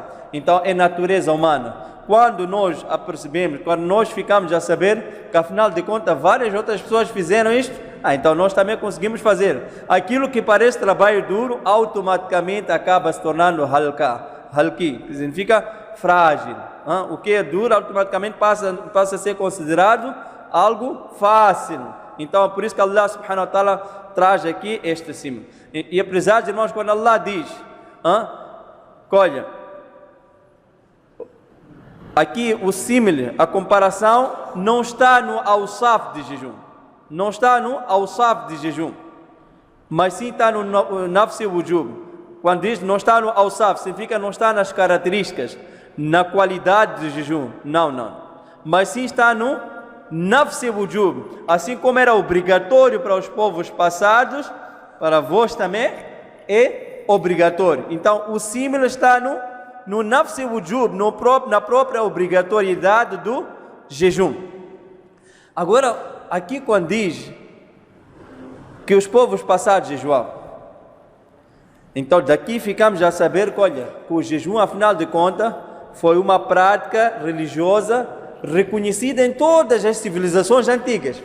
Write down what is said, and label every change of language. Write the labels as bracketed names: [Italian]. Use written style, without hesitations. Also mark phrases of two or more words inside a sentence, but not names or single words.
[Portuguese] Então é natureza humana. Quando nós apercebemos, quando nós ficamos a saber que afinal de contas várias outras pessoas fizeram isto, então nós também conseguimos fazer. Aquilo que parece trabalho duro, automaticamente acaba se tornando halki, que significa frágil. O que é duro, automaticamente passa a ser considerado algo fácil. Então é por isso que Allah [Arabic] سبحانه وتعالى [Portuguese] traz aqui este símbolo. E apesar de irmãos, quando Allah diz, olha, aqui o símile, a comparação, não está no awsaf de jejum. Não está no awsaf de jejum, mas sim está no [Arabic] نفس وجوب. [Portuguese] Quando diz não está no awsaf, significa não está nas características, na qualidade de jejum. Não. Mas sim está no [Arabic] نفس وجوب. [Portuguese] Assim como era obrigatório para os povos passados, para vós também é obrigatório. Então o símile está no [Arabic] نفس وجوب, [Portuguese] na própria obrigatoriedade jejum. Agora, aqui quando diz que os povos passados jejuavam, então daqui ficamos a saber que, olha, que o jejum, afinal de contas, foi uma prática religiosa reconhecida em todas as civilizações antigas.